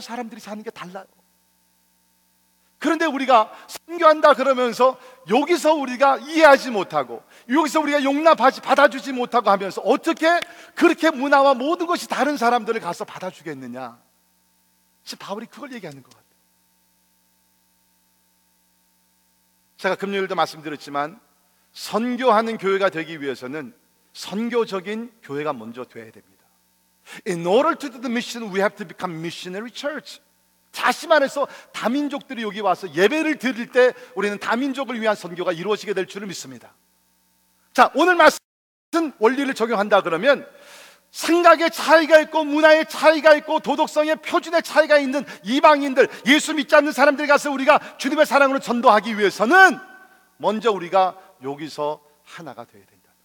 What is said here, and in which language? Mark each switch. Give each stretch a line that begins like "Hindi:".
Korean: 사람들이 사는 게 달라요. 그런데 우리가 선교한다 그러면서 여기서 우리가 이해하지 못하고 여기서 우리가 용납하지 받아주지 못하고 하면서 어떻게 그렇게 문화와 모든 것이 다른 사람들을 가서 받아주겠느냐. 지금 바울이 그걸 얘기하는 것 같아요. 제가 금요일도 말씀드렸지만 선교하는 교회가 되기 위해서는 선교적인 교회가 먼저 돼야 됩니다.
English: In order to do the mission, we have to become missionary church.
Korean: 다시 말해서 다민족들이 여기 와서 예배를 드릴 때 우리는 다민족을 위한 선교가 이루어지게 될 줄을 믿습니다. 자, 오늘 말씀은 원리를 적용한다 그러면 생각의 차이가 있고 문화의 차이가 있고 도덕성의 표준의 차이가 있는 이방인들, 예수 믿지 않는 사람들 가서 우리가 주님의 사랑으로 전도하기 위해서는 먼저 우리가 여기서 하나가 돼야 됩니다.